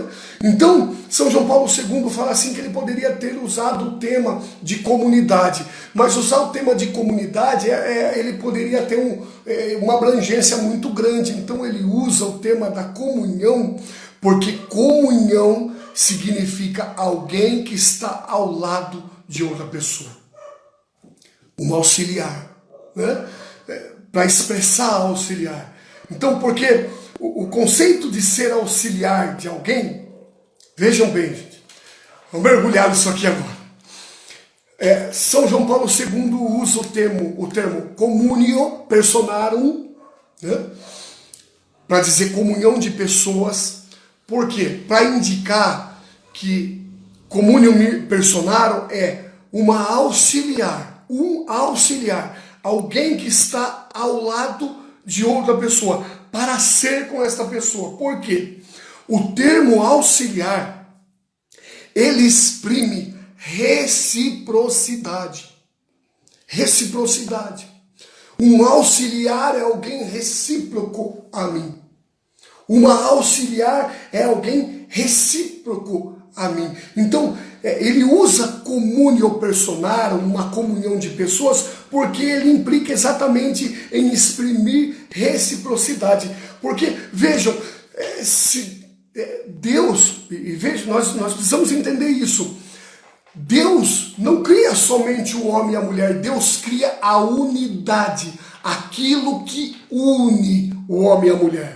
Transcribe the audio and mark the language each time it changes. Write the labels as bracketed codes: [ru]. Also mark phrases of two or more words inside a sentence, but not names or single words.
[pt] Então, São João Paulo II fala assim que ele poderia ter usado o tema de comunidade, mas usar o tema de comunidade, ele poderia ter uma abrangência muito grande, então ele usa o tema da comunhão, porque comunhão significa alguém que está ao lado de outra pessoa, um auxiliar, né? Para expressar auxiliar. Então, porque o conceito de ser auxiliar de alguém, vejam bem, gente, vamos mergulhar nisso aqui agora. São João Paulo II usa o termo [la] communio personarum, [pt] né? Para dizer comunhão de pessoas. Por quê? Para indicar que [la] communio personarum [pt] é uma auxiliar, um auxiliar, alguém que está ao lado de outra pessoa, para ser com esta pessoa. Por quê? O termo auxiliar, ele exprime reciprocidade. Reciprocidade. Um auxiliar é alguém recíproco a mim. Uma auxiliar é alguém recíproco a mim. Então, ele usa [la] communio personarum, [pt] uma comunhão de pessoas, porque ele implica exatamente em exprimir reciprocidade. Porque, vejam, Deus, e vejam, nós precisamos entender isso. Deus não cria somente o homem e a mulher, Deus cria a unidade, aquilo que une o homem e a mulher.